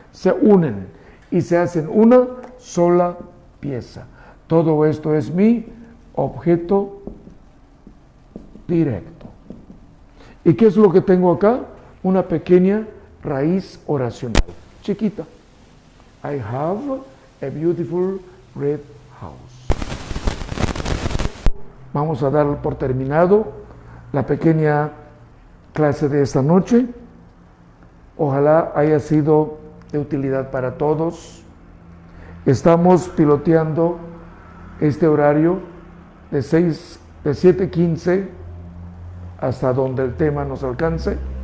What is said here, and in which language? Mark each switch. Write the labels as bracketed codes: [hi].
[es] Se unen y se hacen una sola pieza. Todo esto es mi objeto directo. ¿Y qué es lo que tengo acá? Una pequeña raíz oracional, chiquita. [en] I have a beautiful red house. [es] Vamos a dar por terminado la pequeña clase de esta noche. Ojalá haya sido de utilidad para todos. Estamos piloteando este horario de 7:15 hasta donde el tema nos alcance.